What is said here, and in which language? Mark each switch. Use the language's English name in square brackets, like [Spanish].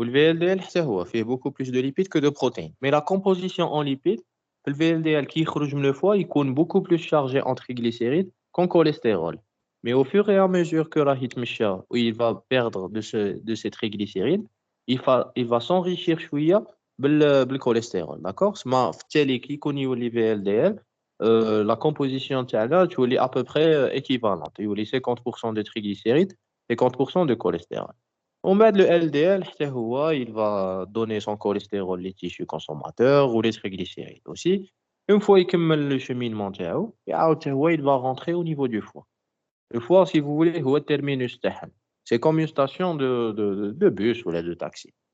[French] Ou le VLDL, fait beaucoup plus de lipides que de protéines. Mais la composition en lipides, le VLDL qui sort le foie, il est beaucoup plus chargé en triglycérides qu'en cholestérol. Mais au fur et à mesure que où il va perdre de ses triglycérides, il va s'enrichir chouïa بالcholestérol. D'accord? [Arabic] ما في التالي كي يكون يولي VLDL, [French] la composition [Arabic] تاعنا تولي [French] à peu près équivalente. [Arabic] يولي [French] 50% de triglycérides, 50% de cholestérol. On met le LDL, il va donner son cholestérol, les tissus consommateurs ou les triglycérides aussi. Une fois qu'il termine le cheminement, il va rentrer au niveau du foie. Le foie, si vous voulez, [Arabic] هو [French] terminus [Arabic] تاعها. [French] C'est comme une station de bus ou de taxi.